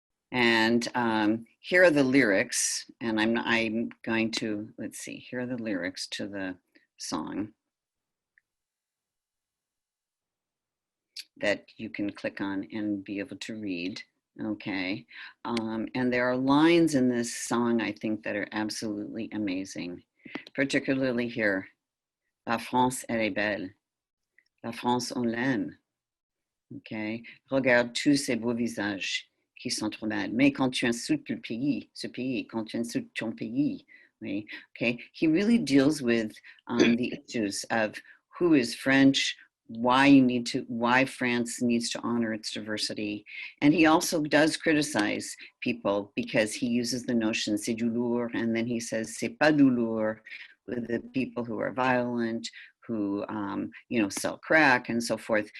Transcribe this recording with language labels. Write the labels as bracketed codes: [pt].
[en] And here are the lyrics, and I'm going to, let's see, here are the lyrics to the song that you can click on and be able to read. Okay, and there are lines in this song I think that are absolutely amazing, particularly here. [fr] La France, elle est belle. La France, on l'aime. Okay, regarde tous ces beaux visages qui sont trop belles. Mais quand tu insultes le pays, ce pays, quand tu insultes ton pays, oui, [en] okay, he really deals with the issues of who is French, why France needs to honor its diversity. And he also does criticize people because he uses the notion [fr] c'est du lourd, [en] and then he says [fr] c'est pas du lourd [en] with the people who are violent, who sell crack and so forth.